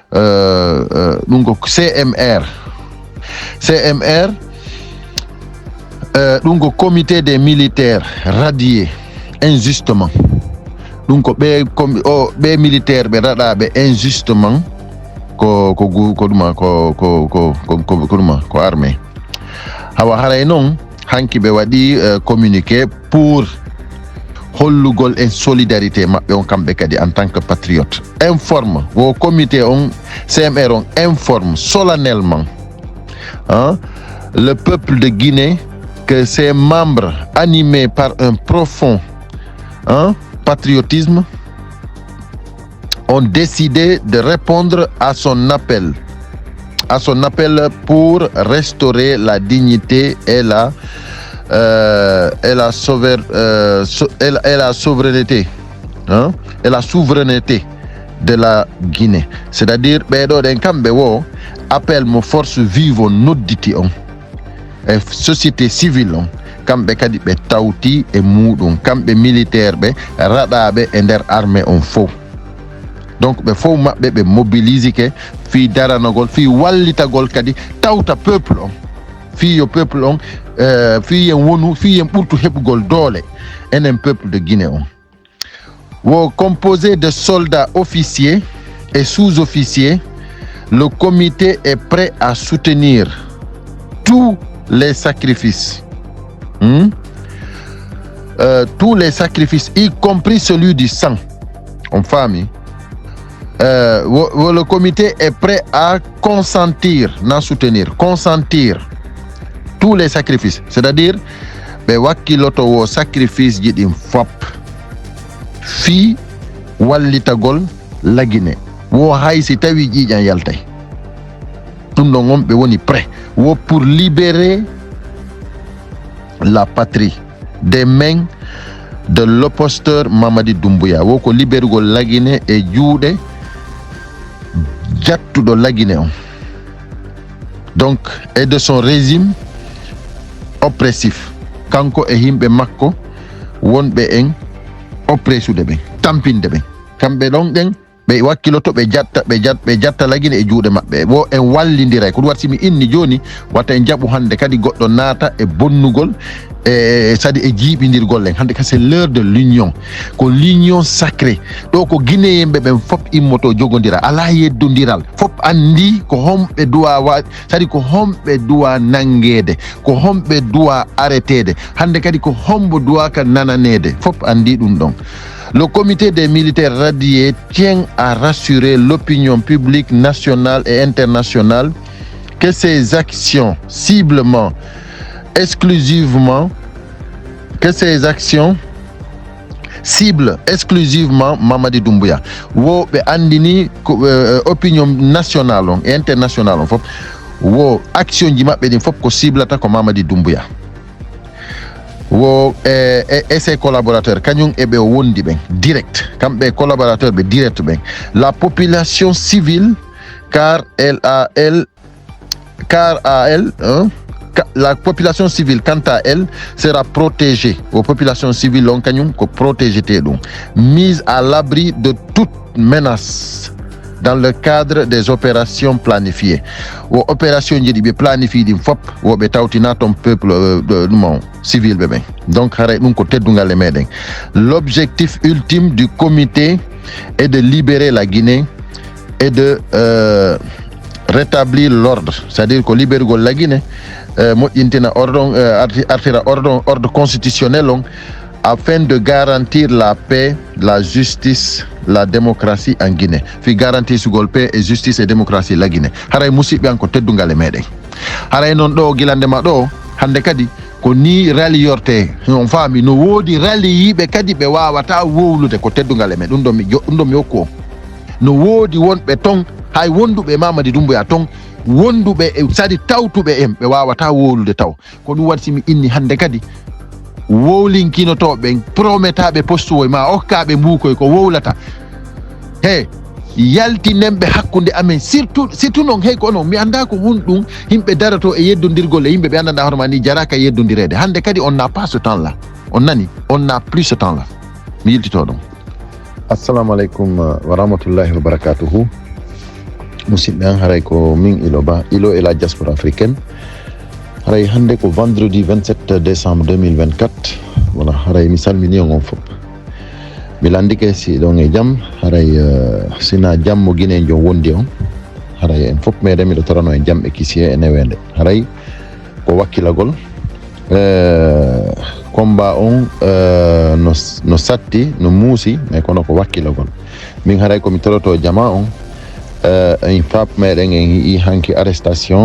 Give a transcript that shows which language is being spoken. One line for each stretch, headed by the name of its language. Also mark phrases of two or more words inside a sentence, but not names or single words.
Fula: CMR ɗum ko
French: comité des militaires radiés injustement
Fula: ɗum ko ɓe militaire ɓe raɗaɓe injustement ko armée hawa haray noon hanki ɓe waɗi communiqué pour hollugol
French: en solidarité
Fula: maɓɓe on kamɓe kadi
French: en tant que patriote informe
Fula: wo comité on CMR on
French: informe solennellement le peuple de Guinée que ses membres animés par un profond patriotisme ont décidé de répondre à son appel pour restaurer la dignité et la et la souveraineté, hein, et la souveraineté de la Guinée. C'est-à-dire,
Fula: den kambe wo appel mo
French: force vive
Fula: nodditi on e
French: société civile
Fula: on kambe kadi be tawti e mudum kambe militaire be radabe e der armée on fo. Donc be fo mabbe be mobiliser ke fi daranagol fi wallitagol kadi tawta peuple on fi yo peuple on fi yen wonu fi yen burtu hebugol dole enen
French: peuple de Guinée
Fula: on wo
French: composé de soldats officiers et sous-officiers. Le comité est prêt à soutenir tous les sacrifices, y compris celui du sang. En famille, le comité est prêt à consentir tous les sacrifices. C'est-à-dire,
Fula: wakiloto wo sacrifice jidim fop fi wallitagol la Guinée. Wo haysi tawi jijan yaltay dum do ngom be woni prêt wo
French: pour libérer la patrie des mains de l'opposteur Mamadi Doumbouya.
Fula: Wo ko libergol la Guinée e juude jattudo la Guinée on, donc
French: et de son régime oppressif
Fula: kanko e himbe makko wonbe en oppressude ben tampinde ben kambe don den be wakkiloto be jatta la Guinée e juude mabbe wo en wallindira ko warti mi inni joni wata en jabu hande kadi goddo naata e bonnugol e sadi e jibindirgol len hande ka
French: c'est l'heure de l'union,
Fula: ko
French: l'union sacrée
Fula: do ko Guinéen be ben fop immoto jogondira ala yeddondiral fop andi ko hombe duwa sadi ko hombe duwa nangede ko hombe duwa arrêtede hande kadi ko hombo duwa ka nananede fop andi dum don.
French: Le comité des militaires radiés tient à rassurer l'opinion publique nationale et internationale que ces actions ciblent exclusivement Mamadi Doumbouya.
Fula: Wo be andini
French: opinion nationale et internationale
Fula: fop wo action ji mabbe din fop ko ciblata ko Mamadi Doumbouya.
French: Wo et ses collaborateurs
Fula: kanyum ebe wondi ben
French: direct kambe collaborateurs be direct ben la population civile la population civile quant à elle sera protégée. Aux populations civiles
Fula: on kanyum ko
French: protéger donc mise à l'abri de toute menace dans le cadre des opérations planifiées. Aux opérations qui planifiées
Fula: din fop wo be tawtina ton
French: peuple civil
Fula: bébé.
French: Donc l'objectif ultime du comité est de libérer la Guinée et de rétablir l'ordre, c'est-à-dire que libérer la Guinée ordre constitutionnel afin de garantir la paix, la justice, la démocratie en Guinée. Fi garantir sugol paix et justice et démocratie la Guinée.
Fula: Haray musibe anko teddungale meden. Haray non do gilande ma do hande kadi ko ni rali yorte on fami no wodi rali yibe kadi be wawata wowlude ko teddungale men dum do mi hokko no wodi wonbe ton hay wondube Mamadi Doumbouya ton wondube e sadi tawtube em be wawata wowlude taw ko dum warti mi inni hande kadi wowlinkino to ben prometabe postuwo ma okkabe mbukoy ko wowlata he yaltinembe hakkunde amen surtout non hey ko non mi anda ko hundum himbe darato e yeddondirgol e yimbe be andanda horma ni jaraka yeddondirede hande kadi
French: on n'a pas ce temps là on n'a plus ce temps là
Fula: mi yiltito dum.
Arabic: Assalamu alaikum wa rahmatullahi wa barakatuhu.
Fula: Musidɓe an haray ko min ilo e
French: la diaspora africaine
Fula: haray hande ko
French: vendredi 27 décembre 2024
Fula: voilà haray mi salmini on fop mi landike si ɗon e jaam haray sina jammo Guinée jo wondi on haray en fop meɗen miɗo torano e jaam e kisiye e newende haray ko wakkilagol combat on no satti no muusi mais kono ko wakkilagol min haray komi toroto jama on in fap meɗen en yi hanki arrestation